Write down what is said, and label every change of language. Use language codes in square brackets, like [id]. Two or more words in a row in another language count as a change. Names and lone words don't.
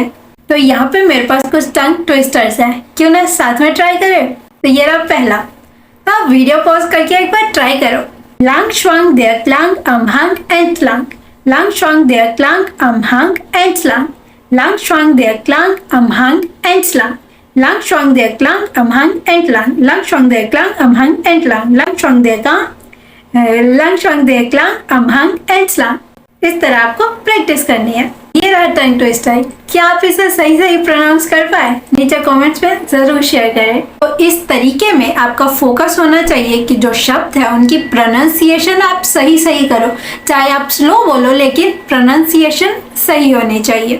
[hi] तो यहाँ पे मेरे पास कुछ [en] tongue twisters [hi] हैं, क्यों ना साथ में ट्राई करें? तो ये रहा पहला। तो आप [en] video pause [hi] करके एक बार ट्राई करो। [de] lang schwang der Klang am Hang entlang, lang schwang der Klang am Hang entlang, lang schwang der Klang am Hang entlang, lang schwang der Klang am Hang entlang, lang schwang der Klang am Hang entlang, lang schwang der Klang am Hang entlang। [hi] इस तरह आपको प्रैक्टिस करनी है। ये रहा [en] tongue twister. [hi] क्या आप इसे सही प्रोनाउंस कर पाए? नीचे कमेंट्स में जरूर शेयर करें। तो इस तरीके में आपका फोकस होना चाहिए कि जो शब्द है उनकी प्रोनाउंसिएशन आप सही करो, चाहे आप स्लो बोलो लेकिन प्रोनाउंसिएशन सही होनी चाहिए।